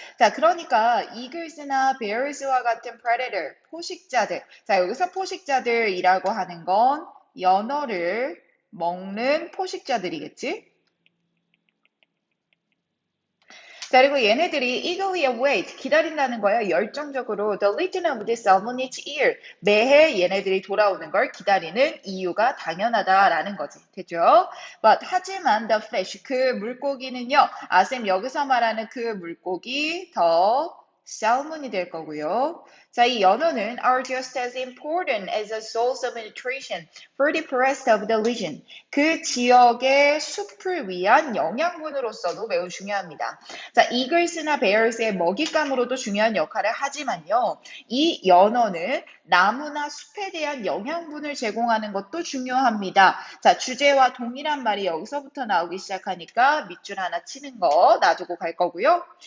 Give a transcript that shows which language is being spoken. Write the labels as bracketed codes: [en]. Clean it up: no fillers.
[ko] 자, 그러니까 eagles나 bears와 같은 predator, 포식자들. 자, 여기서 포식자들이라고 하는 건 연어를 먹는 포식자들이겠지? 자, 그리고 얘네들이 [en] eagerly await, [ko] 기다린다는 거야. 열정적으로 [en] the return of this salmon each year. [ko] 매해 얘네들이 돌아오는 걸 기다리는 이유가 당연하다라는 거지. 됐죠? But 하지만 [en] the fish, [ko] 그 물고기는요. 아, 쌤 여기서 말하는 그 물고기 더 salmon이 될 거고요. [en] 자, [ko] 이 연어는 [en] are just as important as a source of nutrition for the rest of the region. [ko] 그 지역의 숲을 위한 영양분으로서도 매우 중요합니다. 자, 이글스나 베어스의 먹잇감으로도 중요한 역할을 하지만요. 이 연어는 나무나 숲에 대한 영양분을 제공하는 것도 중요합니다. 자, 주제와 동일한 말이 여기서부터 나오기 시작하니까 밑줄 하나 치는 거 놔두고 갈 거고요.